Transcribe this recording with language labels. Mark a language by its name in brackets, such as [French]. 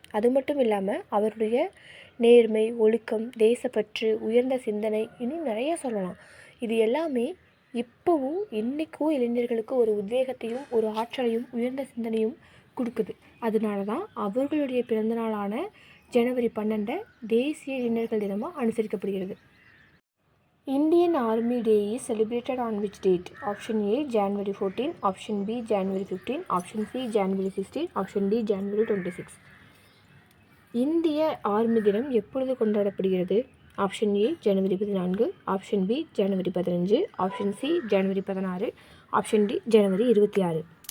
[Tamil] அது மட்டும் இல்லாமல் அவருடைய நேர்மை, ஒழுக்கம், தேசப்பற்று, உயர்ந்த சிந்தனை, இன்னும் நிறைய சொல்லலாம். இது எல்லாமே இப்போவும் இன்றைக்கும் இளைஞர்களுக்கு ஒரு உத்வேகத்தையும் ஒரு ஆற்றலையும் உயர்ந்த சிந்தனையும் கொடுக்குது. அதனால தான் அவர்களுடைய பிறந்தநாளான ஜனவரி 12 தேசிய இளைஞர்கள் தினமாக அனுசரிக்கப்படுகிறது. [English] Indian Army Day is celebrated on which date? Option A January 14, Option B January 15, Option C January 16, Option D January 26. [Tamil] இந்திய ஆர்மி தினம் எப்பொழுது கொண்டாடப்படுகிறது? Option A January 14, option B January 15, option C January 16, option D January 26.